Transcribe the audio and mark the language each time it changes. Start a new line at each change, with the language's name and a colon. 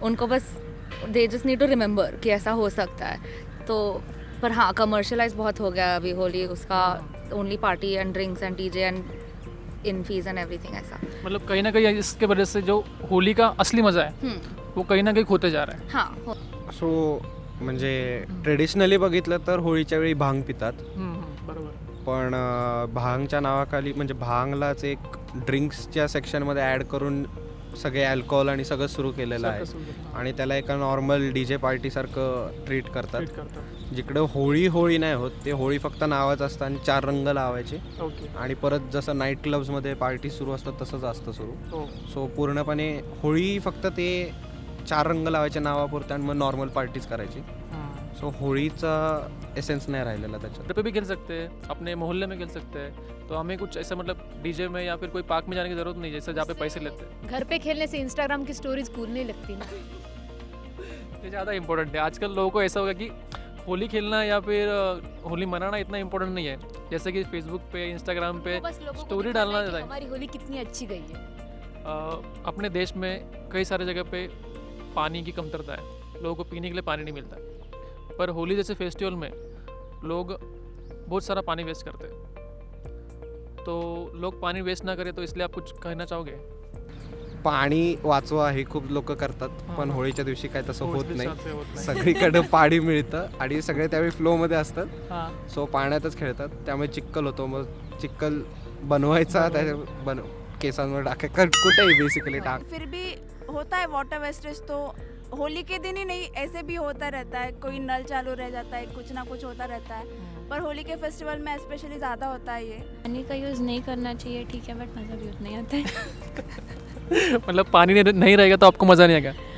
Hindi: उनको बस
English: they just need to remember
Hindi: कि ऐसा हो सकता है। तो पर हाँ, कमर्शलाइज बहुत हो गया अभी होली, उसका
English: only party and drinks and DJ and in fees and everything
Hindi: ऐसा। मतलब कहीं ना कहीं इसके वजह से जो होली का असली मजा है वो कहीं ना कहीं खोते जा रहा है। हाँ,
Marathi: सो म्हणजे ट्रेडिशनली बघितलं तर होळीच्या वेळी भांग पितात, बरोबर. पण भांगच्या नावाखाली म्हणजे भांगलाच एक ड्रिंक्सच्या सेक्शनमध्ये ॲड करून सगळे अल्कोहोल आणि सगळं सुरू केलेलं आहे आणि त्याला एका नॉर्मल डी जे पार्टीसारखं ट्रीट करतात. जिकडं होळी नाही होत, ते होळी फक्त नावाचं असतं आणि 4 रंग लावायचे आणि परत जसं नाईट क्लब्समध्ये पार्टी सुरू असतात तसंच असतं सुरू. सो पूर्णपणे होळी फक्त ते 4 रंग लावायचे नावापुरते आणि मग नॉर्मल पार्टीज करायची. सो होळीचा एसेंस नहीं राहिलेला त्याच्यात.
Hindi: घर पे भी खेल सकते हैं, अपने मोहल्ले में खेल सकते हैं, तो हमें कुछ ऐसा मतलब डीजे में या फिर कोई पार्क में जाने की ज़रूरत नहीं है जैसे जहाँ पे पैसे लेते हैं. घर पे खेलने से इंस्टाग्राम की स्टोरीज कूल नहीं लगती ना. ये ज़्यादा इंपॉर्टेंट है. आजकल लोगों को ऐसा होगा कि होली खेलना या फिर होली मनाना इतना इम्पोर्टेंट नहीं है. जैसे कि फेसबुक पे, इंस्टाग्राम पे स्टोरी डालना रहता है. हमारी होली कितनी अच्छी गई है. अपने देश में कई सारे जगह पे पानी की कमतरता है, लोगों को पीने के लिए पानी नहीं मिलता है. पर होली जैसे फेस्टिवल में लोग बहुत सारा पानी वेस्ट करते हैं. तो लोग पानी वेस्ट ना करें, तो इसलिए आप कुछ कहना चाहोगे?
Marathi: पाणी वाचवा हे खूप लोक करतात, पण होळीच्या दिवशी काय तसं होत नाही. सगळीकडे पाणी मिळतं आणि सगळे त्यावेळी फ्लोमध्ये असतात. सो पाण्यातच खेळतात, त्यामुळे चिक्कल होतो. मग चिक्कल बनवायचा, त्या केसांवर टाका, कुठेही बेसिकली टाक.
Hindi: फिर भी होता है वाटर वेस्टेज, तो होली के दिन ही नहीं ऐसे भी होता रहता है. कोई नल चालू रह जाता है, कुछ ना कुछ होता रहता है. पर होली के फेस्टिवल में स्पेशली ज़्यादा होता है ये. पानी का यूज़ नहीं करना चाहिए, ठीक है, बट मज़ा भी उतना ही आता है. मतलब पानी नहीं रहेगा तो आपको मज़ा नहीं आएगा?